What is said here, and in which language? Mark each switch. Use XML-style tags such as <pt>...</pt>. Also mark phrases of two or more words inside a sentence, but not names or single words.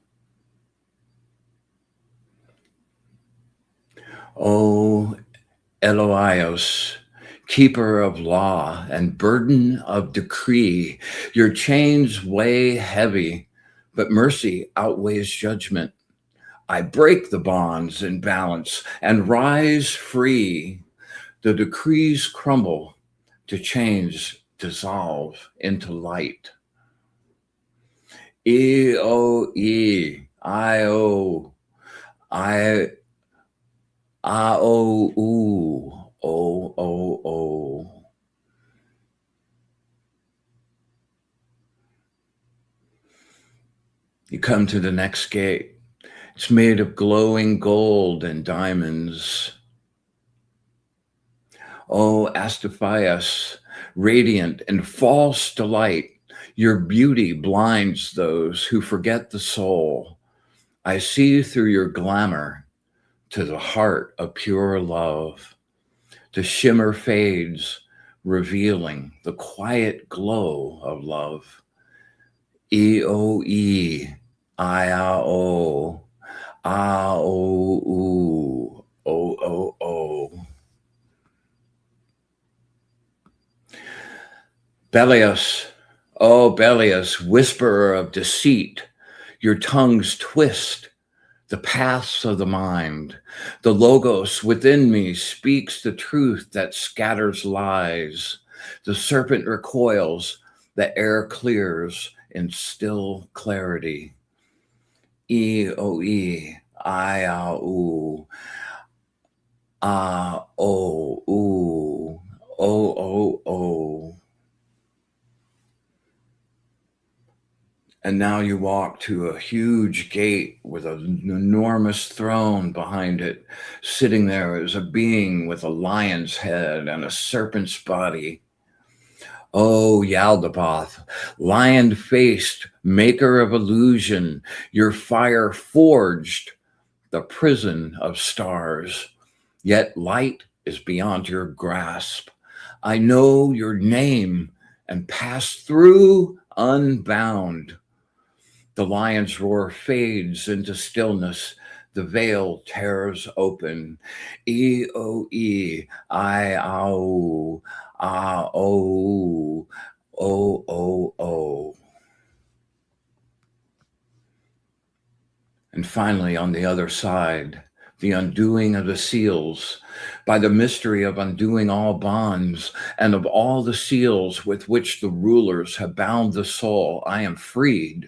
<en>O Eloios, keeper of law and burden of decree, your chains weigh heavy, but mercy outweighs judgment. I break the bonds in balance and rise free. The decrees crumble, to change dissolve into light. E-O-E, I-O, I-O-U, O-O-O. You come to the next gate. It's made of glowing gold and diamonds. O Astaphias, radiant and false delight, your beauty blinds those who forget the soul. I see through your glamour to the heart of pure love. The shimmer fades, revealing the quiet glow of love. E-O-E, I-A-O, A-O-U, O-O-O. Bellius, oh Bellius, whisperer of deceit, your tongues twist the paths of the mind. The logos within me speaks the truth that scatters lies. The serpent recoils, the air clears in still clarity. E-O-E, I-A-U, A-O-U, O-O-O. And now you walk to a huge gate with an enormous throne behind it. Sitting there is a being with a lion's head and a serpent's body. Oh, Yaldabaoth, lion-faced, maker of illusion, your fire forged the prison of stars. Yet light is beyond your grasp. I know your name and pass through unbound. The lion's roar fades into stillness. The veil tears open. E-O-E, I-O-U, A-O-U, O-O-O. And finally, on the other side, the undoing of the seals, by the mystery of undoing all bonds and of all the seals with which the rulers have bound the soul, I am freed.</en>